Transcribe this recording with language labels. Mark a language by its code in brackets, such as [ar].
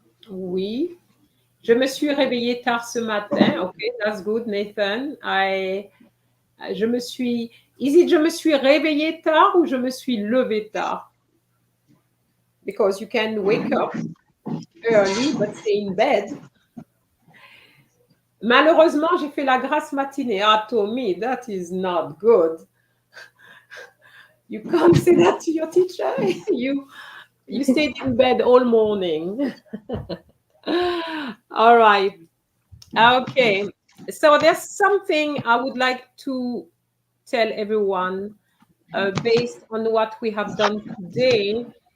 [fr] Oui. Je me suis réveillée tard ce matin. [en] Okay, that's good, [fr] Nathan. Je me suis réveillée tard ou je me suis levée tard? [en] Because you can wake up early but stay in bed. [fr] Malheureusement, j'ai fait la grasse matinée. [en] Ah, Tommy, that is not good. You can't say that to your teacher. You stayed in bed all morning. All right. Okay. So there's something I would like to tell everyone based on what we have done today.